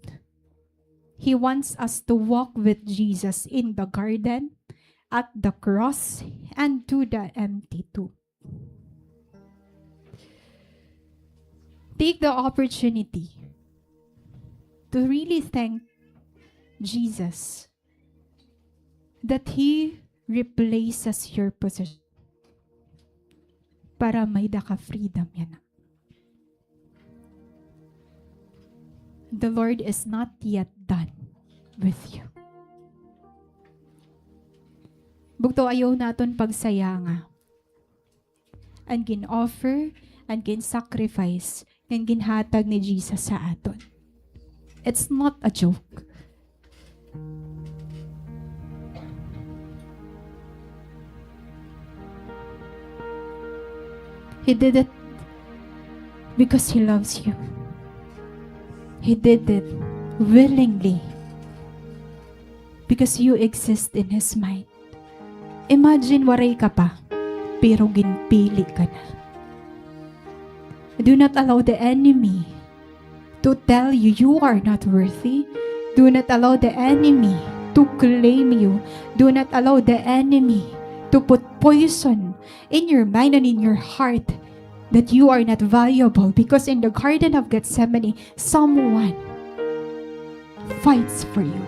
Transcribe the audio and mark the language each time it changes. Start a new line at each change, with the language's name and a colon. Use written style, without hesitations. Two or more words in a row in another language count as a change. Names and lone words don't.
English: He wants us to walk with Jesus in the garden, at the cross, and to the empty tomb. Take the opportunity to really thank Jesus that He replaces your position
Waray: para may daka freedom yan.
English: The Lord is not yet done with you.
Waray: Bugto ayaw naton pagsaya nga. Ang gin-offer, ang gin-sacrifice, ang ginhatag ni Jesus sa aton.
English: It's not a joke. He did it because He loves you. He did it willingly because you exist in His mind.
Waray: Imagine waray ka pa, pero ginpili ka na.
English: Do not allow the enemy to tell you you are not worthy. Do not allow the enemy to claim you. Do not allow the enemy to put poison in your mind and in your heart that you are not valuable, because in the Garden of Gethsemane, someone fights for you.